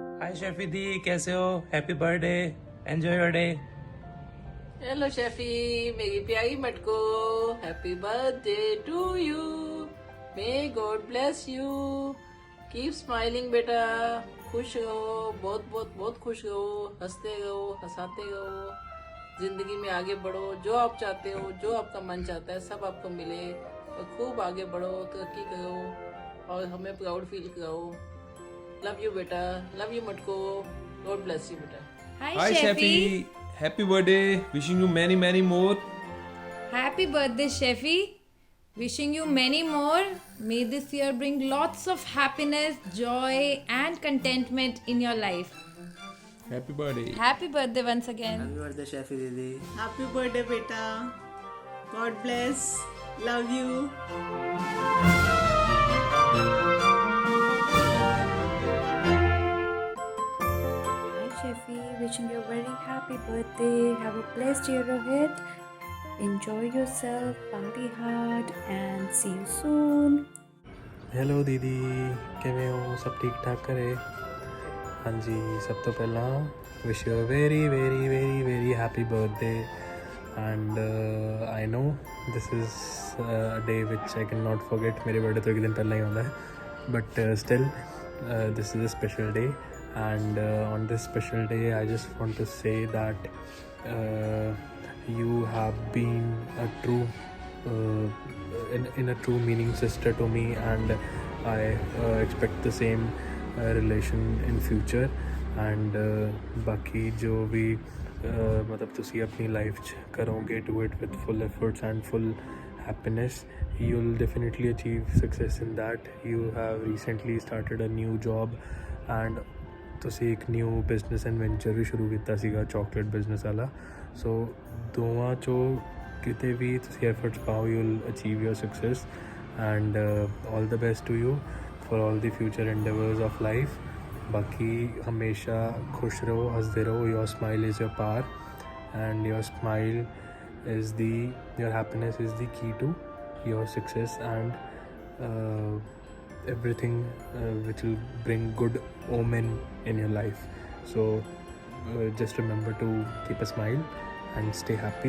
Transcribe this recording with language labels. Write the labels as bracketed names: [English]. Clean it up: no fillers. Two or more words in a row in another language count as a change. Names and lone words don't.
[Hindi] हाय शेफी दी, कैसे हो? [English] Happy birthday, enjoy your day. [Hindi] हेलो शेफी, मेरी प्यारी मटको, [English] Happy birthday to you. May God bless you. keep smiling [Hindi] बेटा, खुश रहो, बहुत बहुत बहुत खुश रहो, हंसते रहो, हंसाते रहो, जिंदगी में आगे बढ़ो। जो आप चाहते हो, जो आपका मन चाहता है, सब आपको मिले और खूब आगे बढ़ो, तरक्की करो और हमें [English] proud feel [Hindi] कराओ। [English] love you बेटा, love you मटको, God bless you बेटा। Hi Sheffy. Happy birthday. Wishing you many more. Happy birthday, Sheffy. Wishing you many more. May this year bring lots of happiness, joy, and contentment in your life. Happy birthday. Happy birthday once again. Happy birthday शेफी दीदी। Happy birthday बेटा, God bless, love you. Hi Sheffy, wishing you a very happy birthday. Have a blessed year ahead. Enjoy yourself, party hard, and see you soon. [Punjabi] ਹੈਲੋ ਦੀਦੀ, ਕਿਵੇਂ ਹੋ? ਸਭ ਠੀਕ ਠਾਕ ਘਰੇ? ਹਾਂਜੀ, ਸਭ ਤੋਂ ਪਹਿਲਾਂ [English] wish you very very very very happy birthday and I know this is a day which I can not forget. [Punjabi] ਮੇਰੇ ਬਰਥਡੇ ਤੋਂ ਇੱਕ ਦਿਨ ਪਹਿਲਾਂ ਹੀ ਆਉਂਦਾ ਹੈ, [English] but still this is a special day, and on this special day I just want to say that you have been a true in a true meaning sister to me, and I expect the same relation in future, and [Hindi] बाकी जो भी मतलब [Punjabi] ਤੁਸੀਂ ਆਪਣੀ ਲਾਈਫ 'ਚ ਕਰੋਗੇ, [English] do it with full efforts and full happiness. You'll definitely achieve success in that. You have recently started a new job, and [Punjabi] ਤੁਸੀਂ ਇੱਕ ਨਿਊ ਬਿਜ਼ਨਸ ਐਂਡ ਵੈਂਚਰ ਵੀ ਸ਼ੁਰੂ ਕੀਤਾ ਸੀਗਾ, ਚਾਕਲੇਟ ਬਿਜ਼ਨਸ ਵਾਲਾ। ਸੋ ਦੋਵਾਂ 'ਚੋਂ ਕਿਤੇ ਵੀ ਤੁਸੀਂ ਐਫਰਟਸ ਪਾਓ, [English] you'll achieve your success, and all the best to you for all the future endeavors of life. [Punjabi] ਬਾਕੀ ਹਮੇਸ਼ਾ ਖੁਸ਼ ਰਹੋ, ਹੱਸਦੇ ਰਹੋ। [English] your smile is your power, and your smile is your happiness is the key to your success, and everything which will bring good omen in your life. So just remember to keep a smile and stay happy.